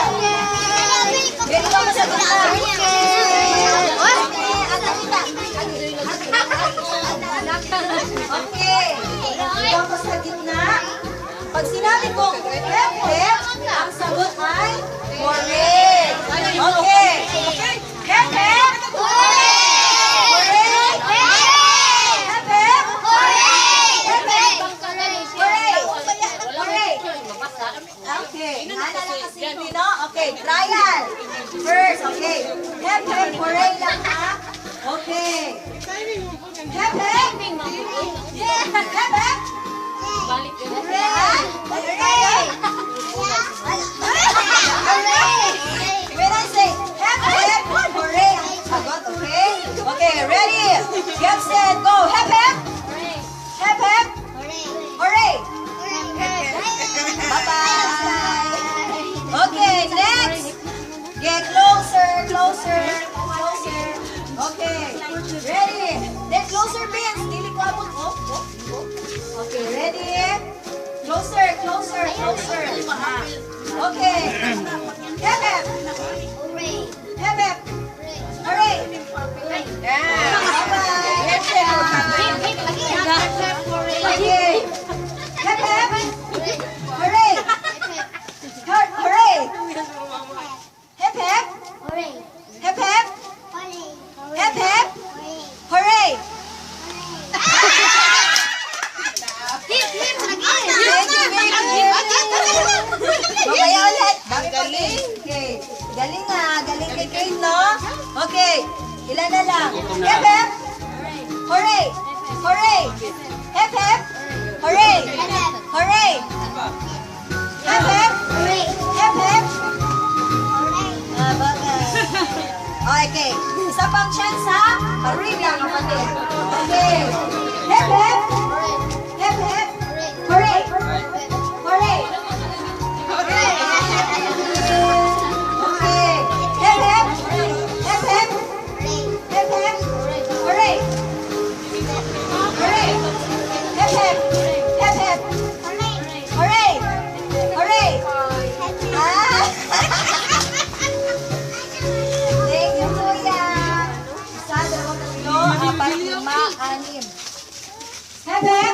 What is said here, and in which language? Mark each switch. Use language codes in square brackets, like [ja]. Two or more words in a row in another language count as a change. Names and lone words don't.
[tl] Ready ka ba sa gitna? [en] Okay. [tl] Ikaw pa sa gitna. Pag sinabi ko, hep, ang sagot ay correct. [en] Okay. Hep, hep. Correct. Hep, hep. Correct. [tl] Okay. Nana lang kasi hindi, no? [en] Okay. Trial. First, okay. Hep, hep. [tl] Correct lang, ha? [en] Okay. Hep, hep. Hep, hep. When I say hep hep, hooray, sagot, okay? Okay, ready? Get set, go. Hep hep. Hep hep. Hooray. Bye-bye. Okay, next. Get closer. Okay, ready? Get closer, [ceb] Vince. Dili ko abot. [en] Okay, ready? Closer. Okay. Hep hep. Hep hep. Hooray. Yeah. Bye-bye. Okay. Hep hep. Hooray. Hooray. Hep hep. Hep hep. Hep hep. Hooray. [tl] Mamaya ulit. Galing. Okay. Galing nga. Galing kay Kate, no? Okay. Ilan na lang? [en] Hep hep. Hooray. Hooray. Hep hep. Hooray. Hooray. Hep hep. Hep hep. Okay. [tl] Isa pang chance, ha? Hurry lang, kapatid. [en] Okay. Hep hep. Hep hep. Hooray. Hooray. Okay. Hep hep. Hep hep. Hep hep. Hooray. Hooray. Hep hep. Hep hep. Hooray. Hooray. Ah. Thank you, kuya. [tl] Isa, dalawa, tatlo, apat, lima, anim. [en] Hep